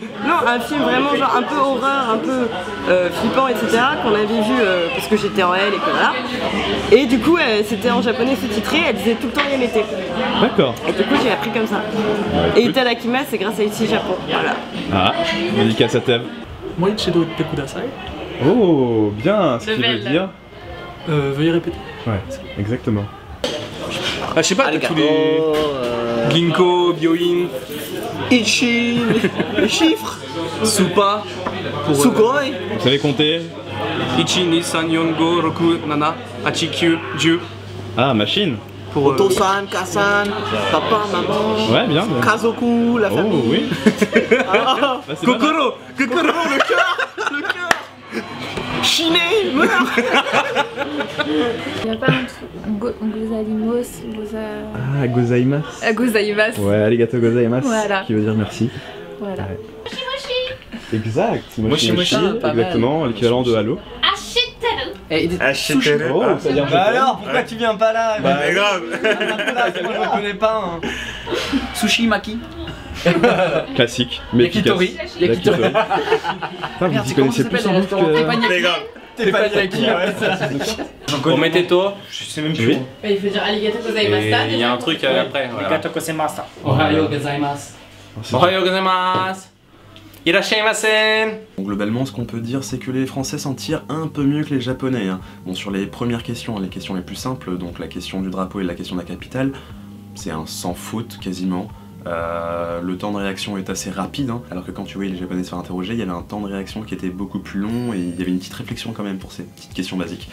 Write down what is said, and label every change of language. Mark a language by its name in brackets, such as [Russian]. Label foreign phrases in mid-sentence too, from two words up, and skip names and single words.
[French] Non, un film vraiment genre un peu horreur, un peu flippant, etc. qu'on avait vu parce que j'étais en L et que voilà. Et du coup, c'était en japonais sous-titré, elle disait tout le temps Yamete. D'accord. Et du coup, j'ai appris comme ça. Et Itadakimasu, c'est grâce à Ichi Japon. Voilà. Ah, dédicace à Tev. [Japanese] もういちどいってください. [French] Oh, bien, ce qui veut Level. dire... Veuillez répéter. Ouais, exactement. Ah je sais pas, t'as tous les... [Japanese] 銀行、病院, [French] Ichi. Les chiffres. Supa, pour... Sugoi. Vous savez compter? 1, 2, 3, 4, 5, 6, 7, 8, 9, 10, 9. Ah, machine. Pour... [Japanese] お父さん、お母さん, [French] papa, maman. Ouais, bien. bien. Kazoku, la Oh, famille. oui. Ah, Bah, c'est pas mal. [Japanese] 心!心! [French] le cœur. Chiné, meurs. Il n'y a pas un truc. Gozaimos. Ah, gozaimasu. Gozaimasu. Ouais, [Japanese] ありがとうございます. [French] Voilà. Qui veut dire merci. Voilà. Ouais. Exact, [Japanese] もしもし, [French] exactement, l'équivalent de Halo. Sushi. Oh, ça vient Bah alors, pourquoi tu viens pas là? Bah mais grave. Moi je connais pas. Hein. Sushi Maki. Classique, mais Yakitori. Yakitori. Putain, vous y connaissez plus en bouffe que... Mais grave. Teppanyaki. On mettait toi, je sais même plus. Il faut dire [Japanese] ありがとうございました. [French] Il y a un truc après. Voilà. [Japanese] ありがとうございます. おはようございます. おはようございます. いらっしゃいませ. [French] Bon, globalement, ce qu'on peut dire, c'est que les Français s'en tirent un peu mieux que les Japonais. Hein. Bon, sur les premières questions, les questions les plus simples, donc la question du drapeau et la question de la capitale, c'est un sans faute quasiment. Le temps de réaction est assez rapide, hein, alors que quand tu voyais les Japonais se faire interroger, il y avait un temps de réaction qui était beaucoup plus long et il y avait une petite réflexion quand même pour ces petites questions basiques.